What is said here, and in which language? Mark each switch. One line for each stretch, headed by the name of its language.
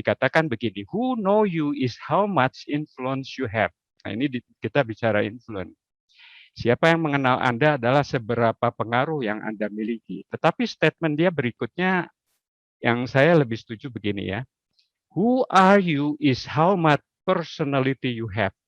Indonesian: Dikatakan begini,
English: who know you is how much influence you have.
Indonesian: Nah, ini kita bicara influence. Siapa yang mengenal Anda adalah seberapa pengaruh yang Anda miliki. Tetapi statement dia berikutnya yang saya lebih setuju begini ya.
English: Who are you is how much personality you have.